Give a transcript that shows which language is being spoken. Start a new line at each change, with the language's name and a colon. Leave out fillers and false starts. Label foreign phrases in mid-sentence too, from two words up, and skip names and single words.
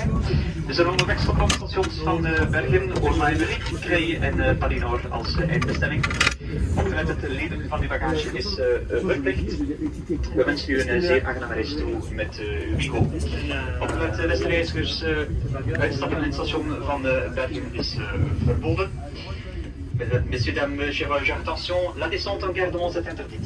Dutch: We zullen onderweg stoppen op stations van Bergen, Orly-Emmerik, Creil en Paris-Nord als eindbestemming. Opgelet het leden van uw bagage is verplicht. We wensen u een zeer aangename reis toe met Wigo. Opgelet, beste reizigers, uitstappen in het station van Bergen is verboden.
French: Messieurs, dames, chers voyageurs, attention, la descente en gare de Mons est interdite.